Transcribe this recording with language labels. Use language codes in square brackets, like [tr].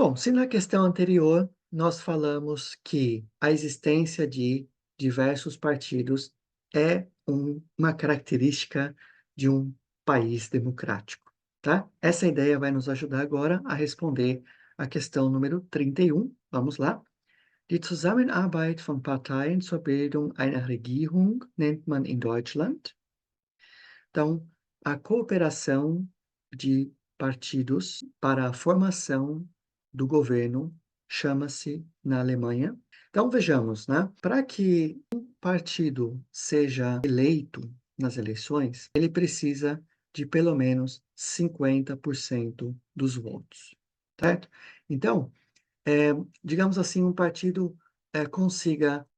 [pt] Bom, se na questão anterior nós falamos que a existência de diversos partidos é uma característica de um país democrático, tá? Essa ideia vai nos ajudar agora a responder a questão número 31. Vamos lá. [de] Die Zusammenarbeit von Parteien zur Bildung einer Regierung nennt man in Deutschland. [pt] Então, a cooperação de partidos para a formação do governo chama-se na Alemanha. Então, vejamos, né? Para que partido seja eleito nas eleições, ele precisa de pelo menos 50% dos votos, certo? Então, digamos assim, um partido consiga